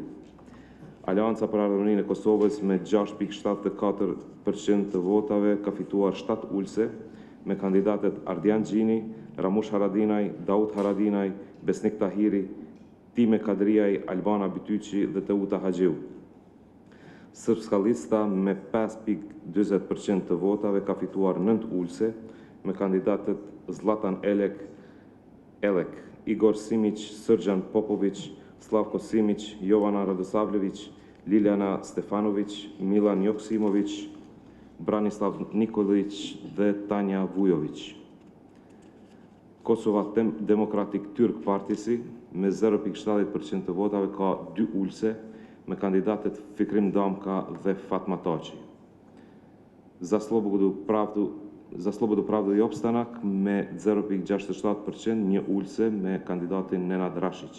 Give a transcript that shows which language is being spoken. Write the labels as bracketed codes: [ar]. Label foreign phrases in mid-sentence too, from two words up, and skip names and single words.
[sq] Aleanca për Ardhërinë e Kosovës me 6.74% të votave ka fituar 7 ulse me kandidatët Ardian Gjini, Ramush Haradinaj, Daud Haradinaj, Besnik Tahiri, Time Kadriaj, Albana Bityqi dhe Teuta Haxheu. Srpska Lista me 5.20% të votave ka fituar 9 ulse me kandidatët Zlatan Elek, Igor Simić, Srđan Popović, Slavko Simić, Jovana Radosavljević, Liljana Stefanović, Milan Joksimović, Branislav Nikolić dhe Tanja Vujović. Kosova Democratic Turk Partisi me 0.70% të votave ka 2 ulse me kandidatet Fikrim Damka dhe Fatma Taçi. Za Slobodu Pravdu i Opstanak me 0.67% një ulse me kandidatin Nenad Rashić.